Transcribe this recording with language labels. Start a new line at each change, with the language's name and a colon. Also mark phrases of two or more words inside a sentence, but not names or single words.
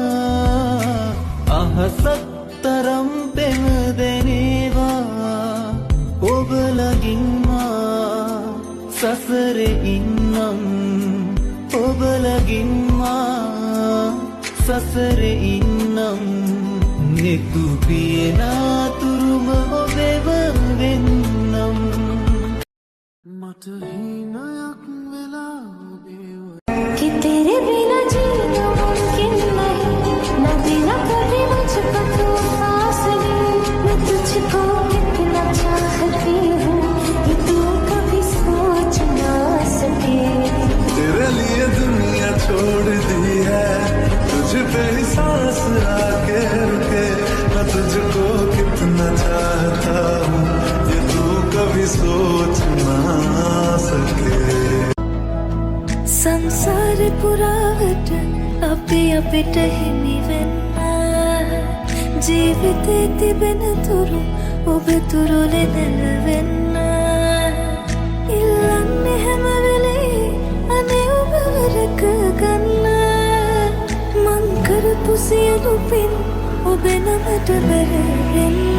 Sinhala: අහසක් තරම් පෙම දෙනේවා ඔබ ළඟින්මා සසරේ ඉන්නම් ඔබ ළඟින්මා සසරේ ඉන්නම් නෙතු පියනාතුරුම ඔබෙව වෙන්නම් මට හිනයක් වෙලා ඔබේ
Hindi: कि तेरे बिना जीना मुमकिन नहीं न बिना कभी मुझको तू पास नहीं मैं तुझको कितना चाहती हूँ ये तू कभी सोच ना सके तेरे लिए दुनिया छोड़ दी है तुझ पे ही सांस आके रुके मैं तुझको कितना चाहता हूँ ये तू कभी सोच ना सके संसार पुरावट
Sinhala: අපි අපිට හිමි වෙන්න ජීවිතේ තිබෙන තුරු ඔබ තුරුලේ නැලවෙන්න ඉල්ලන්නේ හැම වෙලේ අනේ ඔබව රැක ගන්න මං කරපු සියලු පින් ඔබ නමට බැරෙන්න